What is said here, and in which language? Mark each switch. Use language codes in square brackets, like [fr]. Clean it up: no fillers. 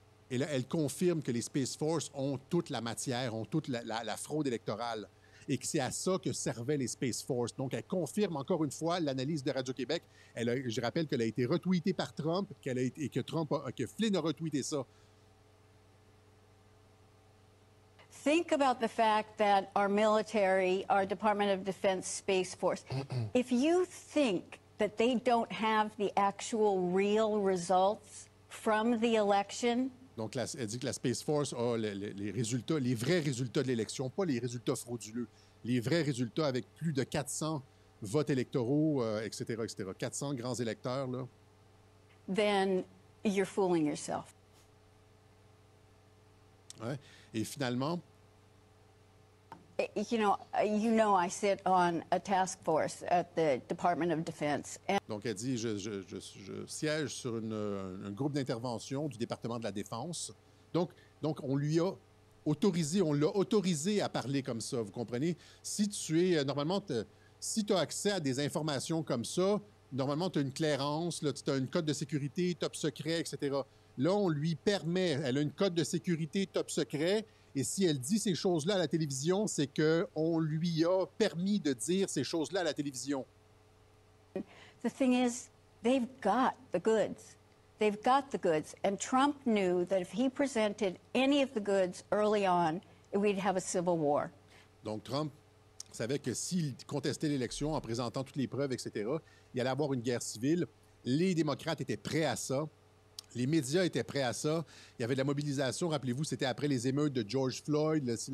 [fr] Et là, elle confirme que les Space Force ont toute la matière, ont toute la fraude électorale et que c'est à ça que servaient les Space Force. Donc, elle confirme encore une fois l'analyse de Radio-Québec. Je rappelle qu'elle a été retweetée par Trump et que Flynn a retweeté ça. [en] Think about the fact that our military, our Department of Defense Space Force, if you think that they don't have the actual real results from the election. [fr] Donc, elle dit que la Space Force a les résultats, les vrais résultats de l'élection, pas les résultats frauduleux, les vrais résultats avec plus de 400 votes électoraux, etc., etc. 400 grands électeurs, là. [en] Then you're fooling yourself. [fr] Ouais. Et finalement, [en] You know, I sit on a task force at the Department of Defense. And [fr] donc elle dit, je siège sur un groupe d'intervention du département de la Défense. Donc on l'a autorisé à parler comme ça, vous comprenez? Si tu es, normalement, si tu as accès à des informations comme ça, normalement, tu as une clairance, tu as une code de sécurité, top secret, etc. Là, on lui permet, elle a une code de sécurité, top secret, et si elle dit ces choses-là à la télévision, c'est qu'on lui a permis de dire ces choses-là à la télévision. [en] the thing is, they've got the goods. They've got the goods. And Trump knew that if he presented any of the goods early on, we'd have a civil war. [fr] Donc, Trump savait que s'il contestait l'élection en présentant toutes les preuves, etc., il allait avoir une guerre civile. Les démocrates étaient prêts à ça. Les médias étaient prêts à ça. Il y avait de la mobilisation. Rappelez-vous, c'était après les émeutes de George Floyd.